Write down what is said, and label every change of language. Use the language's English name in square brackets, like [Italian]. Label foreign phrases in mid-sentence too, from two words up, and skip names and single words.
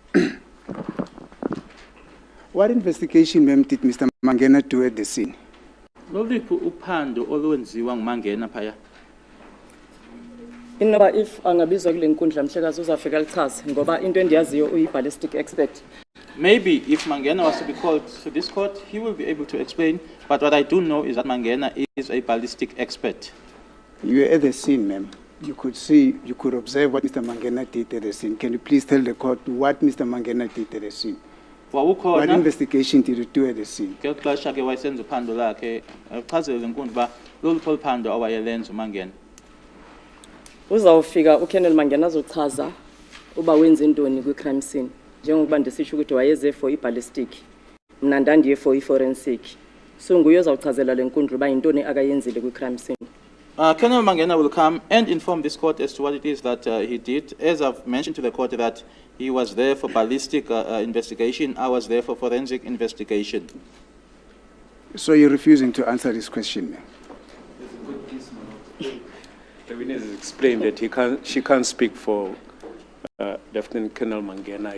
[English] What investigation, ma'am, did Mr. Mangena do at the scene? [Xhosa] Loliphi uphando olwenziwa nguMangena phaya? Inoba if angabizwa kule nkundla mhlekazi uzafika lichaze ngoba into endiyaziyo uyi-ballistic expert. [English] Maybe if Mangena was to be called to this court, he will be able to explain. But what I do know is that Mangena is a ballistic expert. You were at the scene, ma'am. You could see, you could observe what Mr. Mangena did at the scene. Can you please tell the court what Mr. Mangena did at the scene? What investigation did you do at the scene? [Xhosa] Ngexesha ke wayesenza uphando lakhe, uchazele inkundla ba loluphi uphando awayelenza uMangena. Uzawufika uKennel Mangena azochaza uba wenze intoni kwi-crime scene. Njengokuba ndisisho ukuthi wayeze for i-ballistic. Mna ndandiye for i-forensic. So nguye ozawuchazela le nkundla uba yintoni akayenzile kwi-crime scene. [English] Colonel Mangena will come and inform this court as to what it is that he did. As I've mentioned to the court that he was there for ballistic investigation, I was there for forensic investigation. So you're refusing to answer this question, ma'am? The witness has explained that she can't speak for Lieutenant Colonel Mangena.